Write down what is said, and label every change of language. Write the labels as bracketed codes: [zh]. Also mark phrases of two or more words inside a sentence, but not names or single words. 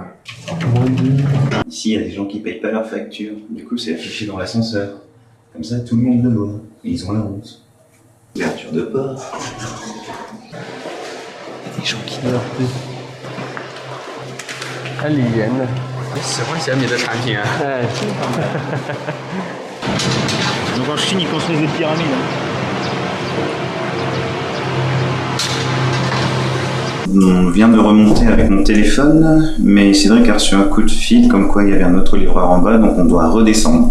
[fr] Ici, il y a des gens qui payent pas leurs factures. Du coup, c'est affiché dans l'ascenseur. Comme ça, tout le monde le voit. Et ils ont la honte. Ouverture de porte. Il y a des gens qui meurent plus. Alien. [zh] 喜欢小米的产品啊。 [fr] Donc en Chine, ils construisent des pyramides. On vient de remonter avec mon téléphone, mais Cédric a reçu un coup de fil comme quoi il y avait un autre livreur en bas, donc on doit redescendre.